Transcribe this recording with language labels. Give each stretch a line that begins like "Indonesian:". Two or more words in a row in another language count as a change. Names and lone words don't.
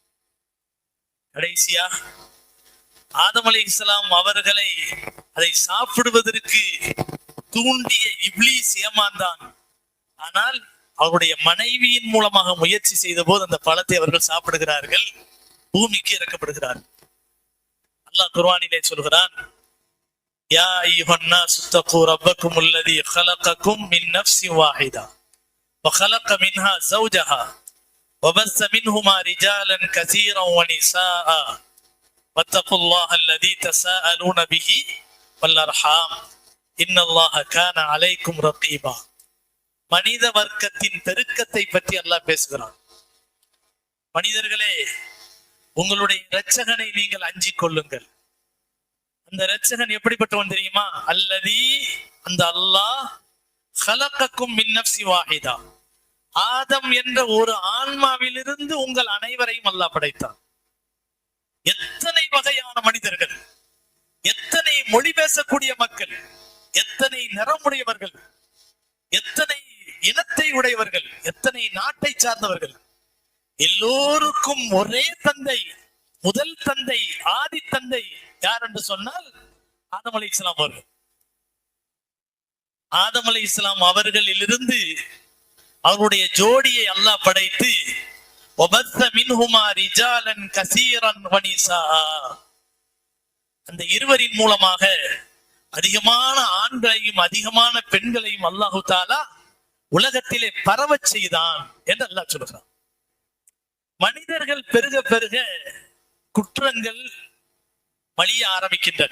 Tamil: கடைசியா ஆதம் அலைஹிஸ்ஸலாம் அவர்களை அதை சாப்பிடுவதற்கு தூண்டிய இப்லீஸ் ஏமாந்தான். ஆனால் அவருடைய மனைவியின் மூலமாக முயற்சி செய்த போது அந்த பழத்தை அவர்கள் சாப்பிடுகிறார்கள், பூமிக்கு இறக்கப்படுகிறார்கள். அல்லாஹ் குர்ஆனிலே சொல்கிறான்,
Arabic: يا أيها الناس اتقوا ربكم الذي خلقكم من نفس واحدة وخلق منها زوجها وبث منهما رجالا كثيرا ونساء واتقوا الله الذي تساءلون به والأرحام إن الله كان عليكم رقيبا.
Tamil: மனித வர்க்கத்தின் பெருக்கத்தை பற்றி அல்லாஹ் பேசுகிறான். மனிதர்களே, உங்களுடைய இரட்சகனை நீங்கள் அஞ்சிக் கொள்ளுங்கள். அந்த இரட்சகன் எப்படிப்பட்டவன் தெரியுமா? அல்லதி, அந்த அல்லாஹ்,
Arabic: خلقكم من نفس واحدة,
Tamil: ஆதம் என்ற ஒரு ஆன்மாவிலிருந்து உங்கள் அனைவரையும் அல்லாஹ் படைத்தான். எத்தனை வகையான மனிதர்கள், எத்தனை மொழி பேசக்கூடிய மக்கள், எத்தனை நிறமுடையவர்கள், எத்தனை இனத்தை உடையவர்கள், எத்தனை நாட்டை சார்ந்தவர்கள், எல்லோருக்கும் ஒரே தந்தை, முதல் தந்தை, ஆதி தந்தை யார் என்று சொன்னால் ஆதம் அலைஹிஸ்ஸலாம் அவர்கள். ஆதம் அலைஹிஸ்ஸலாம் அவர்களிலிருந்து அவருடைய ஜோடியை அல்லாஹ் படைத்து
Arabic: وَبَثَّ مِنْهُمَا رِجَالًا كَثِيرًا وَنِسَاءً,
Tamil: அந்த இருவரின் மூலமாக அதிகமான ஆண்களையும் அதிகமான பெண்களையும் அல்லாஹு தஆலா உலகத்திலே பரவச் செய்தான் என்று அல்லாஹ் சொல்கிறான். மனிதர்கள் பெருக பெருக குற்றங்கள் மலிய ஆரம்பிக்கின்றன.